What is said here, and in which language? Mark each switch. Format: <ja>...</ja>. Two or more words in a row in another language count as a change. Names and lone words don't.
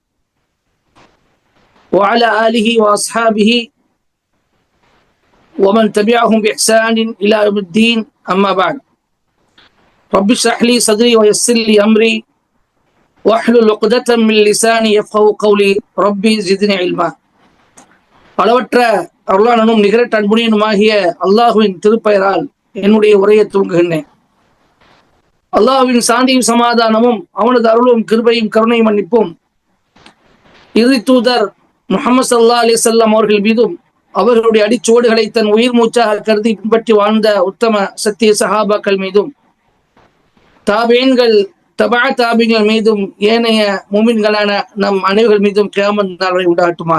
<ar>وعلى آله وأصحابه ومن تبعهم بإحسان إلى يوم الدين. أما بعد، رب اشرح لي صدري ويسر لي أمري واحلل عقدة من لساني يفقهوا قولي ربي زدني علما.</ar> <ta>அளவற்ற அருளாளனும் நிகரற்ற அன்புடையனுமாகிய அல்லாஹுவின் திருப்பெயரால் என்னுடைய உரையை துவங்குகின்றேன். அல்லாஹ்வின் சாந்தியும் சமாதானமும் அவனது அருளும் கிருபையும் கருணையும் மன்னிப்பும் இறுதி தூதர் முஹம்மது</ta> <ar>صلى الله عليه وسلم</ar> <ta>அவர்கள் மீதும் அவர்களுடைய அடிச்சுவடுகளை தன் உயிர் மூச்சாக கருதி பின்பற்றி வாழ்ந்த உத்தம சத்திய சஹாபாக்கள் மீதும் தாபீன்கள் தபா தாபீன்கள் மீதும் ஏனைய முஃமின்களான நம் அனைவர்கள் மீதும் கியாமத் நாள் வரை உண்டாகட்டுமாக.</ta>